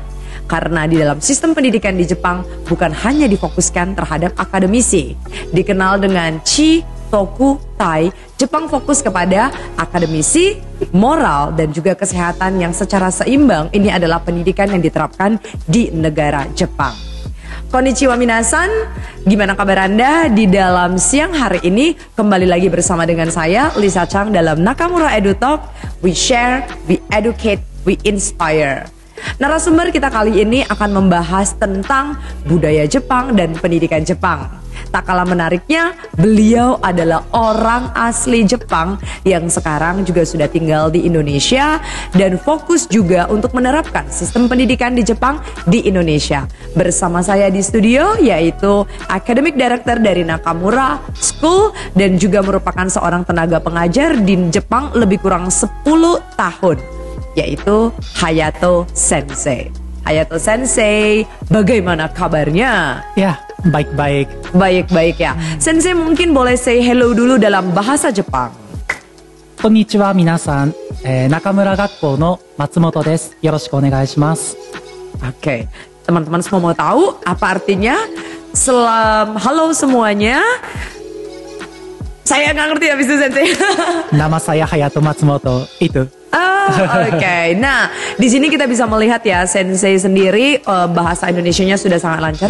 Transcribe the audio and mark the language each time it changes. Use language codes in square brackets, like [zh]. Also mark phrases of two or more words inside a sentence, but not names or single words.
[id] Karena di dalam sistem pendidikan di Jepang bukan hanya difokuskan terhadap akademisi. Dikenal dengan Chi, Toku, Tai, Jepang fokus kepada akademisi, moral, dan juga kesehatan yang secara seimbang. Ini adalah pendidikan yang diterapkan di negara Jepang. [ja] こんにちは皆さん, [id] gimana kabar Anda di dalam siang hari ini? Kembali lagi bersama dengan saya, Lisa Chang dalam Nakamura Edu Talk. [en] We share, we educate, we inspire. [id] Narasumber kita kali ini akan membahas tentang budaya Jepang dan pendidikan Jepang. Tak kalah menariknya, beliau adalah orang asli Jepang yang sekarang juga sudah tinggal di Indonesia dan fokus juga untuk menerapkan sistem pendidikan di Jepang di Indonesia. Bersama saya di studio yaitu [en] Academic Director [id] dari Nakamura School dan juga merupakan seorang tenaga pengajar di Jepang lebih kurang 10 tahun. Yaitu Hayato Sensei. Hayato Sensei, bagaimana kabarnya? Ya, baik-baik. Baik-baik ya. Sensei mungkin boleh [en] say hello [id] dulu dalam bahasa Jepang. [ja] こんにちは皆さん、中村学校の松本です. よろしくお願いします. [id] Oke, teman-teman semua mau tahu apa artinya? Halo semuanya. Saya nggak ngerti habis itu Sensei. Nama saya Hayato Matsumoto, itu. Oke. Nah, di sini kita bisa melihat ya Sensei sendiri bahasa Indonesianya sudah sangat lancar.